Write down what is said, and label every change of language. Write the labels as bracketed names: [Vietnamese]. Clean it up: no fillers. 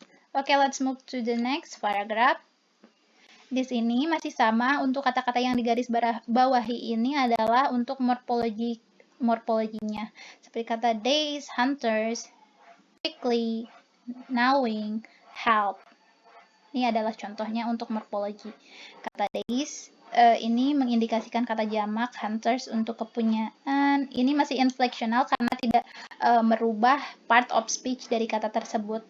[English] Oke, let's move to the next paragraph. [Indonesian] Di sini masih sama, untuk kata-kata yang digaris bawahi ini adalah untuk morfologinya. Seperti kata days, hunters, quickly, knowing, help. Ini adalah contohnya untuk morfologi. Kata days ini mengindikasikan kata jamak, hunters untuk kepunyaan. Ini masih inflectional karena tidak merubah part of speech dari kata tersebut.